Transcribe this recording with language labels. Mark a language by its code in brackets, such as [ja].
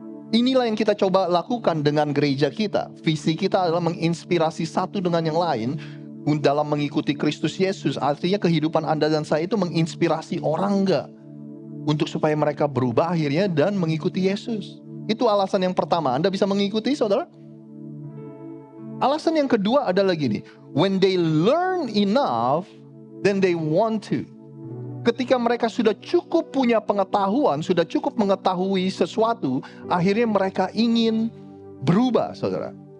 [id] Inilah yang kita coba lakukan dengan gereja kita. Visi kita adalah menginspirasi satu dengan yang lain dalam mengikuti Kristus Yesus. Artinya kehidupan Anda dan saya itu menginspirasi orang enggak? Untuk supaya mereka berubah akhirnya dan mengikuti Yesus. Itu alasan yang pertama. Anda bisa mengikuti, saudara? Alasan yang kedua adalah gini. [en] When they learn enough, then they want to. [id] Ketika mereka sudah cukup punya pengetahuan, sudah cukup mengetahui sesuatu, akhirnya mereka ingin berubah, saudara.